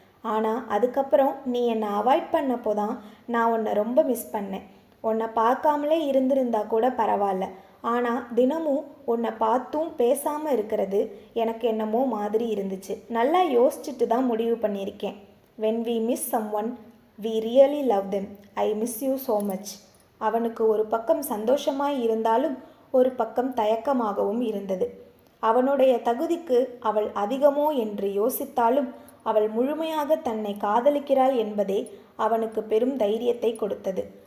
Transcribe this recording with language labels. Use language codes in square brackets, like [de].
[ta] ஆனால் அதுக்கப்புறம் நீ என்னை அவாய்ட் பண்ணப்போ தான் நான் உன்னை ரொம்ப மிஸ் பண்ணேன். உன்னை பார்க்காமலே இருந்திருந்தா கூட பரவாயில்ல. ஆனால் தினமும் உன்னை பார்த்தும் பேசாமல் இருக்கிறது எனக்கு என்னமோ மாதிரி இருந்துச்சு. நல்லா யோசிச்சுட்டு தான் முடிவு பண்ணியிருக்கேன். [en] when we miss someone we really love them. I miss you so much. [ta] அவனுக்கு ஒரு பக்கம் சந்தோஷமாய் இருந்தாலும் ஒரு பக்கம் தயக்கமாகவும் இருந்தது. அவனுடைய தகுதிக்கு அவள் அதிகமோ என்று யோசித்தாலும் அவள் முழுமையாக தன்னை காதலிக்கிறாள் என்பதே அவனுக்கு பெரும் தைரியத்தை கொடுத்தது.